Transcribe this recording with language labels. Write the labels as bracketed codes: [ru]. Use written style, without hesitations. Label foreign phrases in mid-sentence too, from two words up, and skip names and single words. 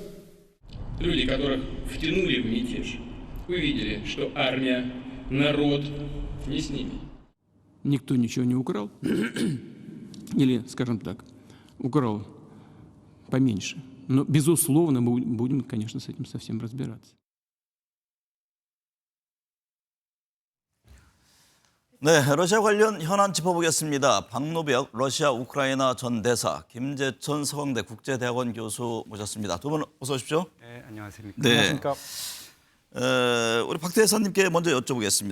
[ru] Люди, которых втянули в мятеж, увидели, что армия, народ не с ними. Никто ничего не украл, или, скажем так, украл поменьше. Но, безусловно, мы будем, конечно, с этим совсем разбираться. [ko] 네, 러시아 관련 현안 짚어보겠습니다. 박노벽 러시아 우크라이나 전 대사, 김재천 서강대 국제대학원 교수 모셨습니다. 두 분 어서 오십시오. 네, 안녕하십니까. 네. 우리 박 대사님께 먼저 여쭤보겠습니다.